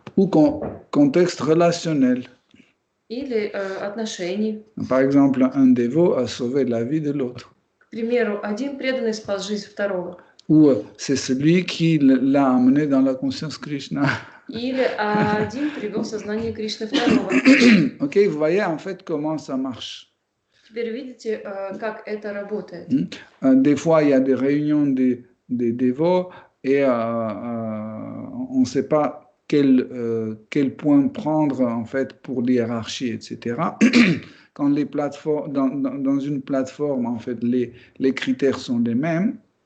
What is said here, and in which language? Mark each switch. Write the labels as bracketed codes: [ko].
[fr] Ou contexte relationnel. [ru] Или отношений. [fr] Par exemple, un dévot a sauvé la vie de l'autre. [ru] К примеру, один преданный спас жизнь второго. [fr] Ou c'est celui qui l'a amené dans la conscience Krishna. [ru] Или один привел сознание Кришны второго. [fr] Ok, vous voyez en fait comment ça marche. [ru] Теперь видите, как это работает. [fr] Des fois, il y a des réunions des dévots et on ne sait pas quel point prendre en fait pour l'hiérarchie, etc. Quand les plateformes, dans une plateforme, en fait, les critères sont les mêmes.